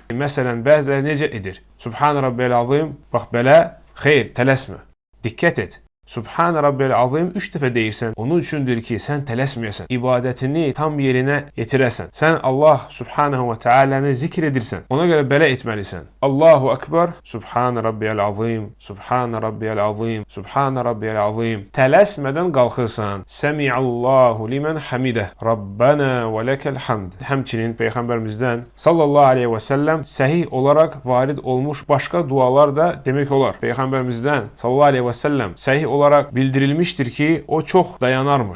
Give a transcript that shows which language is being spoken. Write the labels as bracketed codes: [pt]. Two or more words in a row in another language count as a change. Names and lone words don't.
[az] Məsələn, bəziləri necə edir? [ar] سبحان ربي العظيم, [az] bax belə, xeyr, tələsmə. Diqqət et. [ar] سبحان ربي العظيم [az] 3 dəfə deyirsən. Onun üçündür ki, sən tələsməyəsən. İbadətini tam yerinə yetirəsən. Sən [ar] الله سبحانه وتعالى'nı [az] zikr edirsən. Ona görə belə etməlisən. [ar] الله أكبر، سبحان ربي العظيم، سبحان ربي العظيم، سبحان ربي العظيم, Subhan Rabbiyal Azim. [az] Tələsmədən qalxırsan. [ar] سمع الله لمن حمده. ربنا ولك الحمد. [az] Həmçinin Peyğəmbərimizdən [ar] صلى الله عليه وسلم [az] səhih olaraq varid olmuş başqa dualar da demək olar. Peyğəmbərimizdən [ar] صلى الله عليه وسلم [az] səhih olaraq bildirilmişdir ki, o çox dayanarmış.